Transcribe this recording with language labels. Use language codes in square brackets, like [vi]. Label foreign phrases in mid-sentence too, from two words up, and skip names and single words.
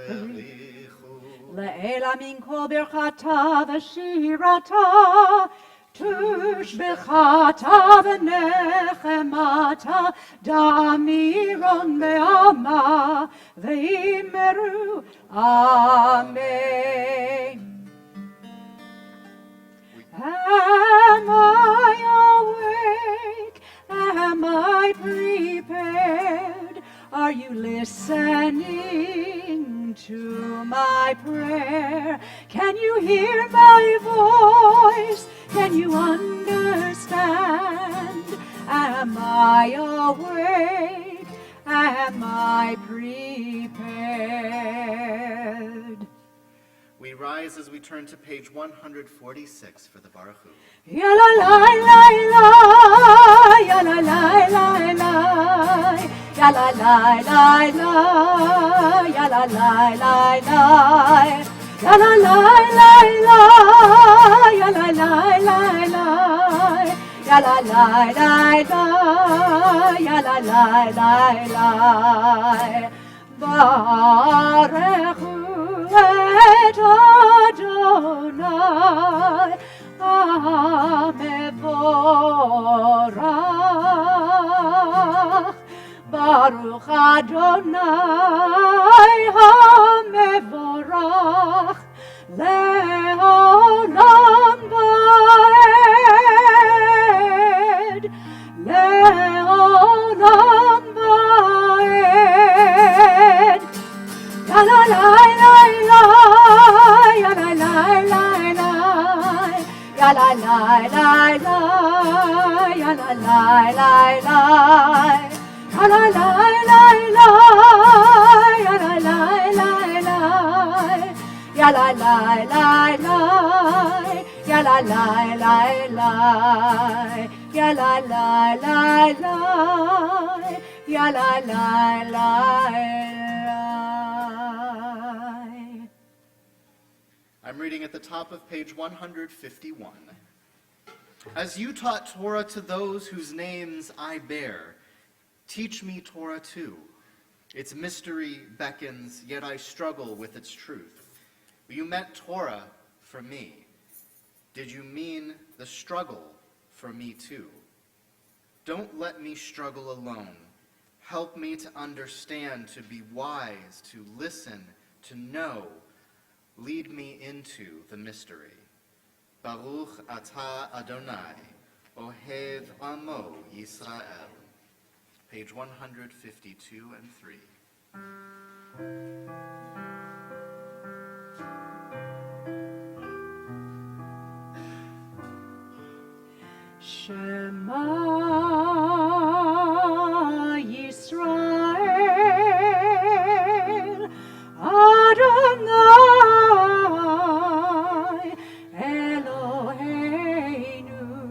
[arc] לעלא מן כל ברכתא ושירתא תשבחתא ונחמתא דאמירן בעלמא ואמרו, amen. [en] Am I awake? Am I prepared? Are you listening to my prayer? Can you hear my voice? Can you understand? Am I awake? Am I prepared? We rise as we turn to page 146 for the Baruch Hu. Ya la la la la, ya la la la la, ya la la la la, ya la la la la, ya la la la la, ya la la la la, ya la la la la, ya la la la la. [he] ברכו את אדוני המבורך. ברוך אדוני המבורך לעולם ועד לעולם ועד. La la la la la, ya la la la la, ya la la la la, ya la la la la, ya la la la la, ya la la la la, ya la la la la, ya la la la la, ya la la la la, ya la la la la. [en] I'm reading at the top of page 151. As you taught Torah to those whose names I bear, teach me Torah too. Its mystery beckons, yet I struggle with its truth. You meant Torah for me. Did you mean the struggle for me too? Don't let me struggle alone. Help me to understand, to be wise, to listen, to know. Lead me into the mystery. [he] ברוך אתה אדוני אוהב עמו ישראל. [en] Page 152 and 3. [he] שמע ישראל אדוני אלוהינו,